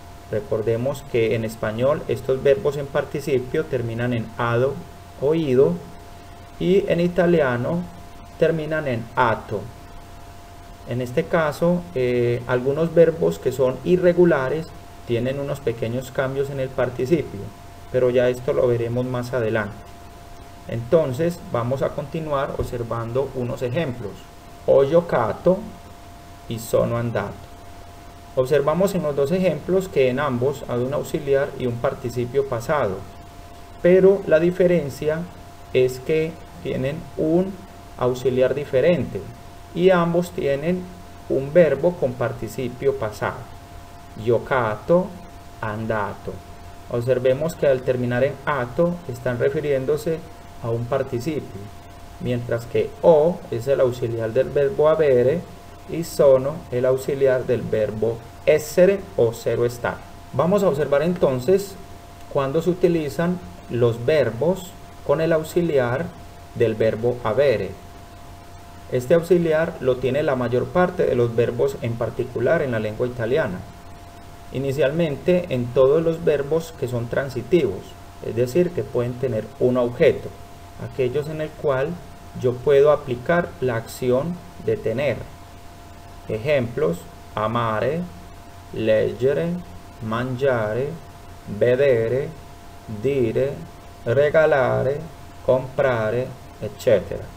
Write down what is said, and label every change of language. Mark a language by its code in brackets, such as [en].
[es] Recordemos que en español estos verbos en participio terminan en ado o ido, y en italiano terminan en ato. En este caso, algunos verbos que son irregulares tienen unos pequeños cambios en el participio, pero ya esto lo veremos más adelante. Entonces vamos a continuar observando unos ejemplos. [it] Ho giocato y sono andato. [es] Observamos en los dos ejemplos que en ambos hay un auxiliar y un participio pasado, pero la diferencia es que tienen un auxiliar diferente y ambos tienen un verbo con participio pasado. Giocato, andato. Observemos que al terminar en ato están refiriéndose a un participio, mientras que o es el auxiliar del verbo avere y sono el auxiliar del verbo essere o cero estar. Vamos a observar entonces cuando se utilizan los verbos con el auxiliar del verbo avere. Este auxiliar lo tiene la mayor parte de los verbos, en particular en la lengua italiana. Inicialmente en todos los verbos que son transitivos, es decir, que pueden tener un objeto, aquellos en el cual yo puedo aplicar la acción de tener. [it] Ejemplos: amare, leggere, mangiare, vedere, dire, regalare, comprare, etc.